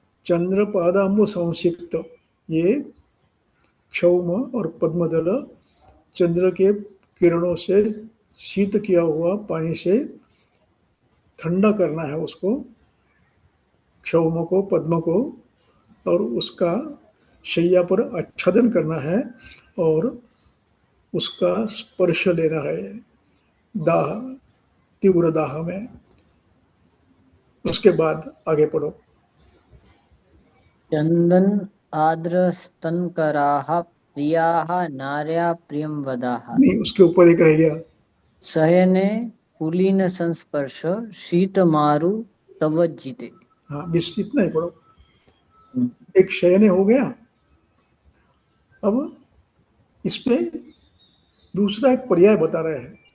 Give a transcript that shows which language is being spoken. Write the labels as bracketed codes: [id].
[sa] चंद्र पादाम्बु संसिक्त, [hi] ये क्षौम और पद्मदल चंद्र के किरणों से शीत किया हुआ पानी से ठंडा करना है उसको, क्षौम को, पद्म को, और उसका शैया पर आच्छादन करना है, और उसका स्पर्श लेना है दाह, तीव्र दाह में। उसके बाद आगे पढ़ो। [sa] चंदन आर्द्र स्तनकराः प्रियाः नार्या प्रियं वदाः। [hi] नहीं, उसके ऊपर एक रह गया। [sa] शयने कुलीन संस्पर्श शीत मारु तवज्जिते। [hi] हाँ, बस इतना ही पढ़ो। एक शयने हो गया। अब इसमें दूसरा एक पर्याय बता रहे हैं।